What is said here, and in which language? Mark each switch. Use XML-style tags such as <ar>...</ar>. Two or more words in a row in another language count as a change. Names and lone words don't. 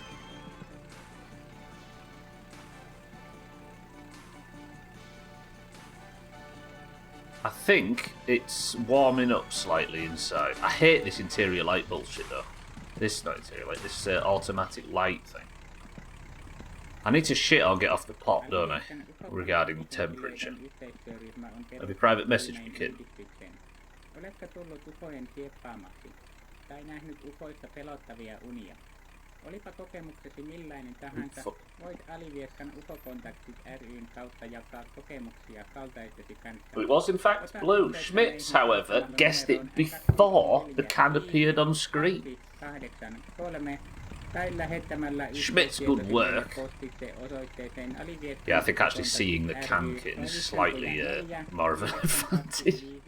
<en>I think it's warming up slightly inside. I hate this interior light bullshit though. This is not interior light, this automatic light thing. I need to shit or get off the pot, don't I? Regarding the temperature. Maybe private message me, kid.</en> <fi>Oletko tullut ufojen kieppaamaksi? Tai nähnyt ufoista pelottavia unia? Olipa kokemuksesi millainen tahansa, voit Alivieskan ufokontaktit ryn kautta jakaa kokemuksia kaltaisesi kanssa.</fi> <en>It was in fact blue. Schmitz, however, guessed it before the can appeared on screen. Schmitz, good work. Yeah, I think actually seeing the can kitten is slightly more of an advantage.</en>